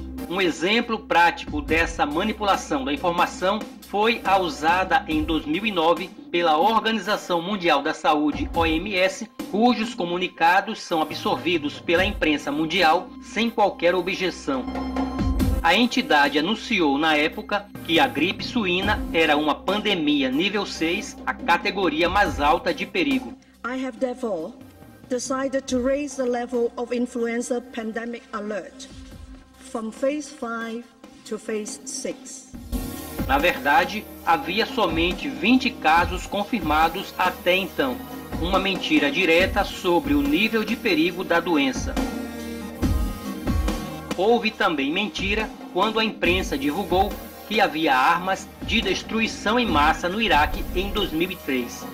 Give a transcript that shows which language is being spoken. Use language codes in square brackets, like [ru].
[pt] Um exemplo prático dessa manipulação da informação foi a usada em 2009 pela Organização Mundial da Saúde, OMS, cujos comunicados são absorvidos pela imprensa mundial sem qualquer objeção. A entidade anunciou na época que a gripe suína era uma pandemia nível 6, a categoria mais alta de perigo. [en] I have therefore decided to raise the level of influenza pandemic alert from phase 5 to phase 6. [pt] Na verdade, havia somente 20 casos confirmados até então, uma mentira direta sobre o nível de perigo da doença. Houve também mentira quando a imprensa divulgou que havia armas de destruição em massa no Iraque em 2003.